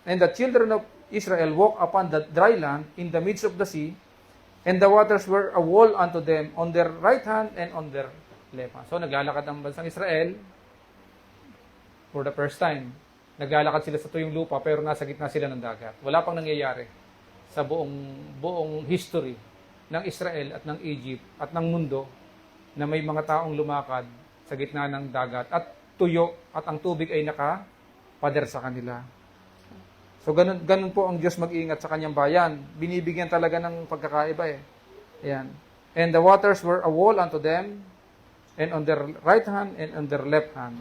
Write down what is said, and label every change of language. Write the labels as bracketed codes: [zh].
[en] And the children of Israel walked upon the dry land in the midst of the sea, and the waters were a wall unto them on their right hand and on their left hand. So naglalakad ang bansang Israel for the first time. [tl] Naglalakad sila sa tuyong lupa pero nasa gitna sila ng dagat. Wala pang nangyayari sa buong history ng Israel at ng Egypt at ng mundo na may mga taong lumakad sa gitna ng dagat at tuyo at ang tubig ay nakapader sa kanila. So ganun po ang Diyos mag-iingat sa kanyang bayan. Binibigyan talaga ng pagkakaiba Ayan. [en] And the waters were a wall unto them, and on their right hand and on their left hand.